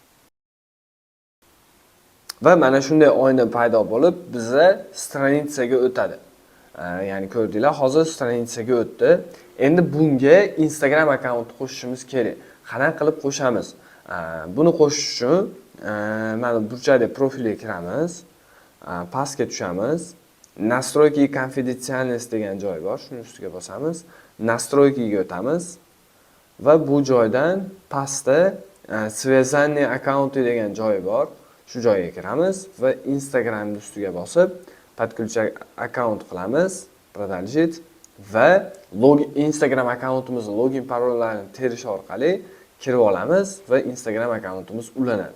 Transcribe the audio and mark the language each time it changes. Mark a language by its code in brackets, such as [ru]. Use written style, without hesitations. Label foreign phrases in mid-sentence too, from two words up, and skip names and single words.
[uz] Va mana shunday oyna paydo bo'lib, biza stranitsaga o'tadi. Ya'ni ko'rdinglar, hozir stranitsaga o'tdi. Endi bunga Instagram akkaunt qo'shishimiz kerak. Qanaqa qilib qo'shamiz? Buni qo'shish uchun mana burchakda profilga kiramiz. Pastga tushamiz. [ru] Настройки конфиденциальность [uz] degan joy bor. Shuni ustiga bosamiz. Настройкиga o'tamiz. Va bu joydan pastda [ru] связанные аккаунты [uz] degan joy bor. Shu joyga kiramiz va Instagramning ustiga bosib, подключать akkaunt qilamiz. Продолжить va Instagram akkauntimizning login parollarini terish orqali kirib olamiz va Instagram akkauntimiz ulanadi.